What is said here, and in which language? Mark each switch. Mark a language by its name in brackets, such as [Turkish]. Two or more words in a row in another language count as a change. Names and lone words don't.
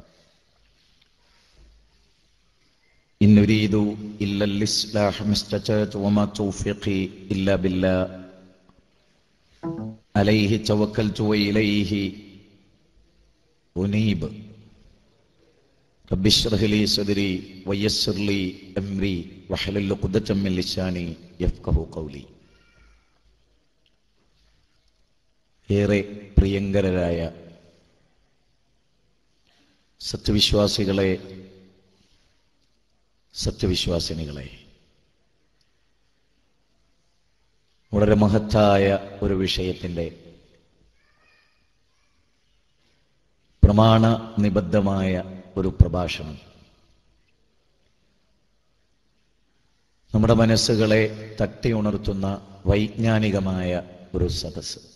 [Arabic] إن أريد إلا الإصلاح ما استطعت وما توفيقي إلا بالله، عليه توكلت وإليه أنيب. رب اشرح لي صدري ويسر لي أمري واحلل عقدة من لساني يفقهوا قولي. [Malayalam] ഏറെ പ്രിയങ്കരായ സത്യവിശ്വാസികളെ, സത്യവിശ്വാസിനികളെ, വളരെ മഹത്തായ ഒരു വിഷയത്തിൻ്റെ പ്രമാണ നിബദ്ധമായ ഒരു പ്രഭാഷണം നമ്മുടെ മനസ്സുകളെ തട്ടിയുണർത്തുന്ന വൈജ്ഞാനികമായ ഒരു സദസ്സ്.